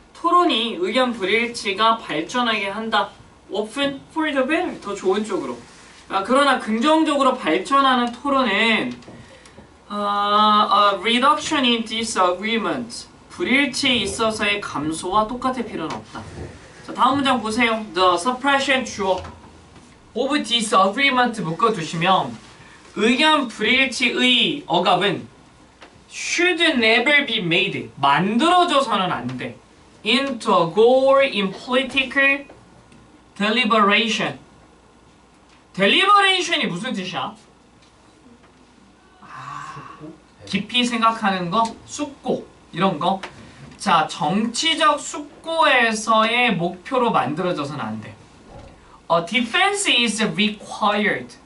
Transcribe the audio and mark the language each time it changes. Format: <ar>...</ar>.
<ko>토론이 의견 불일치가 발전하게 한다.</ko> <en>Often for the better.</en> <ko>더 좋은 쪽으로. 그러나 긍정적으로 발전하는 토론은</ko> <en>a reduction in disagreement.</en> <ko>불일치에 있어서의 감소와 똑같을 필요는 없다. 자, 다음 문장 보세요.</ko> <en>The suppression</en> <ko>주어</ko> <en>of disagreement</en> <ko>묶어두시면 의견 불일치의 억압은</ko> <en>should never be made.</en> <ko>만들어져서는 안 돼.</ko> <en>into a goal in political deliberation.</en> <ko>deliberation이 무슨 뜻이야? 깊이 생각하는 거, 숙고 이런 거. 자, 정치적 숙고에서의 목표로 만들어져서는 안 돼.</ko> <en>Defense is required.</en>